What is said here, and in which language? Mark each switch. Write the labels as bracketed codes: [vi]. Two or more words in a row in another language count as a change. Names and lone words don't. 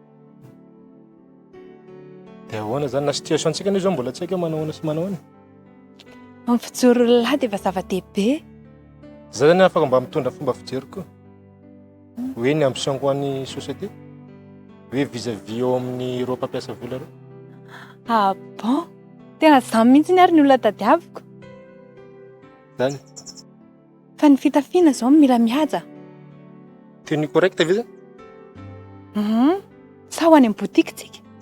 [mg] Dia ahoana zany na situation-tsika anie zao mbola tsy haiko manahoana sy manao any. Ny fijoro lahy dia efa zava-dehibe. Za zany afaka mba mitondra fomba fijery koa. Hoe ny ambition-ko an'ny société. Hoe vis-à-vis eo amin'ny ireo mpampiasa vola ireo. [fr] Ah bon? [mg] Tena zany mihitsy ny ary ny olona tadiaviko. Zany. Fa ny fitafiana zao mila mihaja. [fr] Tenue correcte [mg] ve zany? Sa ho any amin'ny botika tsika.